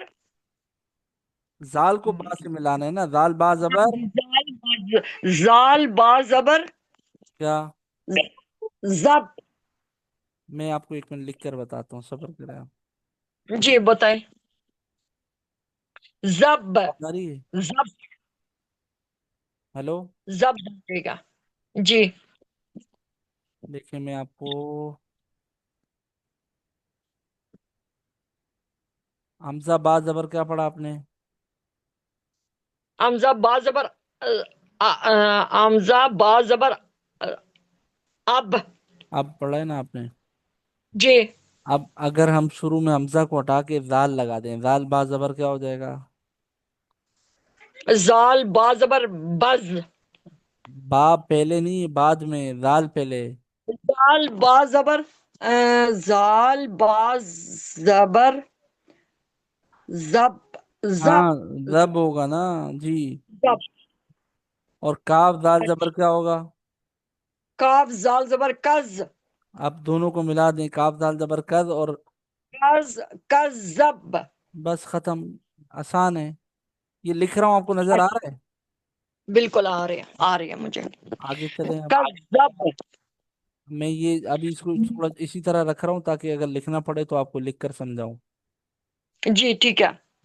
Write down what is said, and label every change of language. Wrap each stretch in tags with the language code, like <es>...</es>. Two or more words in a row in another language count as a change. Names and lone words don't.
<ur>زال کو با سے ملانا ہے نا. زال با زبر. زال با زبر کیا؟ زب. میں آپ کو ایک منٹ لکھ کر بتاتا ہوں، صبر کریں آپ. جی بتائیں. زب آواز آ رہی ہے؟ زب ہیلو. زب بنے گا. جی. دیکھیں میں آپ کو. حمزہ با زبر کیا پڑھا آپ نے؟ حمزہ با زبر حمزہ با زبر اب. اب پڑھا ہے نا آپ نے. جی. اب اگر ہم شروع میں حمزہ کو ہٹا کے زال لگا دیں، زال با زبر کیا ہو جائے گا؟ زال با زبر بز. با پہلے نہیں، بعد میں. زال پہلے. زال با زبر زال با زبر زب زب ہاں، زب ہوگا نا. جی. زب. اور کاف زال زبر کیا ہوگا؟ کاف زال زبر کز. اب دونوں کو ملا دیں، کاف زال زبر کز. اور کز کز زب. بس ختم. آسان ہے. یہ لکھ رہا ہوں، آپ کو نظر آ رہا ہے؟ بالکل آ رہے ہیں مجھے. آگے چلیں اب. کز زب. میں یہ ابھی اس کو تھوڑا اسی طرح رکھ رہا ہوں تاکہ اگر لکھنا پڑے تو آپ کو لکھ کر سمجھاؤں. جی ٹھیک ہے.</ur>